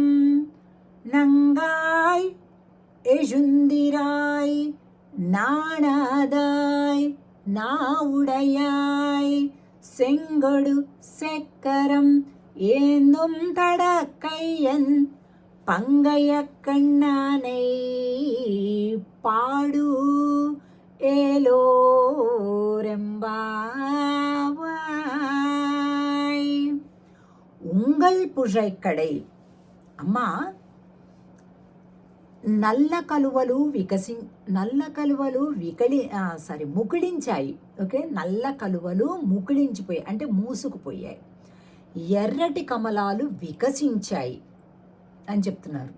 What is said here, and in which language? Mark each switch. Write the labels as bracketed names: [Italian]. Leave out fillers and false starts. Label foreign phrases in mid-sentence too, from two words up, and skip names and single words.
[Tamil] நங்காய் எழுந்திராய் நாணாதாய் நாவுடையாய் செங்கொடு செக்கரம் ஏந்தும் தடக்கையன் பங்கைய கண்ணானை பாடு ஏலோரெம்பாவாய். உங்கள் புழைக்கடை. [Telugu] అమ్మా, నల్ల కలువలు ముకుళించాయి. ఓకే, నల్ల కలువలు ముకుళించిపోయాయి అంటే మూసుకుపోయాయి. ఎర్రటి కమలాలు వికసించాయి అని చెప్తున్నారు.